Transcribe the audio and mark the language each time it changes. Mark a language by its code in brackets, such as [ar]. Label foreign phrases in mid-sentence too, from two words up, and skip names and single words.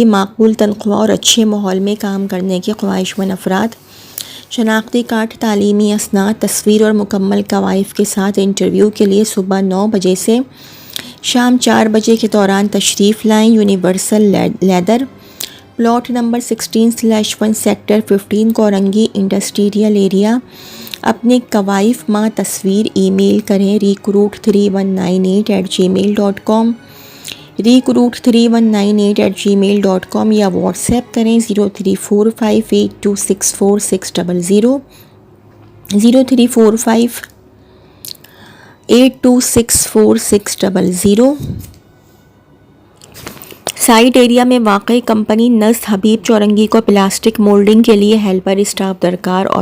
[ur] معقول تنخواہ اور اچھے ماحول میں کام کرنے کے خواہش مند افراد شناختی کارڈ، تعلیمی اسناد، تصویر اور مکمل کوائف کے ساتھ انٹرویو کے لیے صبح 9 بجے سے شام 4 بجے کے دوران تشریف لائیں۔ یونیورسل لیدر پلاٹ نمبر 16/1 سیکٹر 15 کورنگی [en] industrial area. [ur] اپنے کوائف ماں تصویر ای میل کریں recruit3198@gmail.com recruit3198@gmail.com یا واٹس ایپ کریں 0345826460 0345826460 سائٹ ایریا میں واقع کمپنی نصر حبیب چورنگی کو [en] plastic moulding [ur] کے لیے [en] helper staff [ur] درکار۔